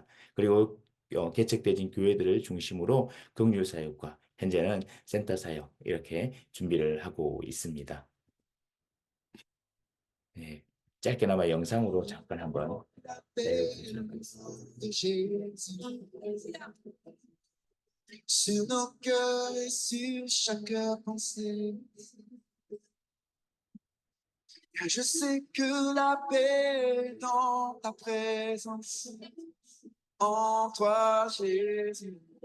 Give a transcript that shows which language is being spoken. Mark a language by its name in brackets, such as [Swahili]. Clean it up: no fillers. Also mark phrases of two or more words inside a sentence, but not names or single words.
[Korean] 그리고 개척되진 교회들을 중심으로 긍휼 사역과 현재는 센터 사역 이렇게 준비를 하고 있습니다. 네, 짧게나마 영상으로 잠깐 한번 내려보시도록 하겠습니다. [French] Sur nos cœurs et sur chaque pensée. Car je sais que la paix est dans ta présence, en toi, Jésus.